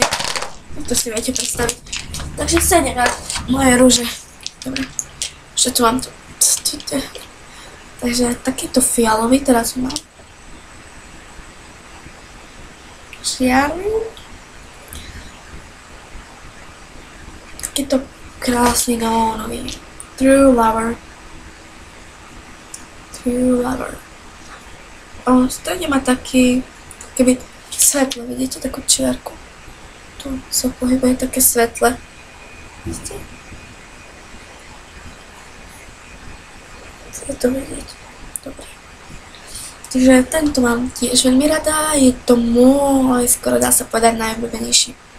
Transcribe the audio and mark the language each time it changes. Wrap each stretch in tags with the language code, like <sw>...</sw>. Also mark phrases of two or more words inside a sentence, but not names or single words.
<sk>To si viete predstaviť. Takže 7 rád moje rúže. Dobre. Ešte tu mám tu. Takže takýto fialový teraz mám. Žiarný. Takýto krásny neónový.</sk> <en>True Lover. True Lover.</en> <sk>On v strede má taký, keby svetlo, vidíte takú čiarku. Tu sa pohybuje také svetle. Vidíte? Chcete to vidieť? Dobre. Takže tento mám tiež veľmi rada, je to môj, skoro dá sa povedať, najobľúbenejší.</sk>